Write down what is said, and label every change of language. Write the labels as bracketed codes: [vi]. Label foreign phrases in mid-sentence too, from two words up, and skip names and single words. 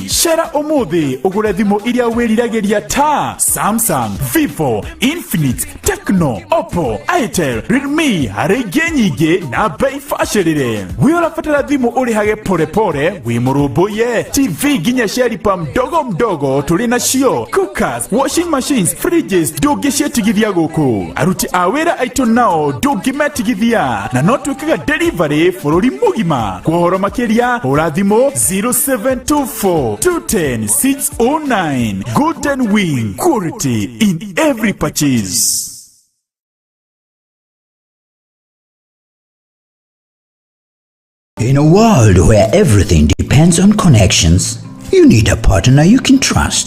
[ki] Cera ũmũthĩ ũgũre thimũ iria wĩriragĩria ta Samsung, Vivo, Infinix, Tecno, Oppo, Itel, Realme harĩ ingĩ nyingĩ na bei bacĩrĩre. Wĩ ũrabatara thimũ ũrĩhage pore wĩ mũrũmbũiye. TV nginya cia [sw] lipa mdogo mdogo [ki] tũrĩ nacio. [en] Cookers, washing machines, fridges [ki] ndũngĩcietigithia gũkũ. Aruti a wĩra aitũ nao ndũngĩmetigithia na no twĩkaga delivery bũrũri mũgima. Kwa ũhoro makĩria hũra thimũ 0724 210 609. [en] Golden Wing, quality in every purchase. In a world where everything depends on connections, you need a partner you can trust.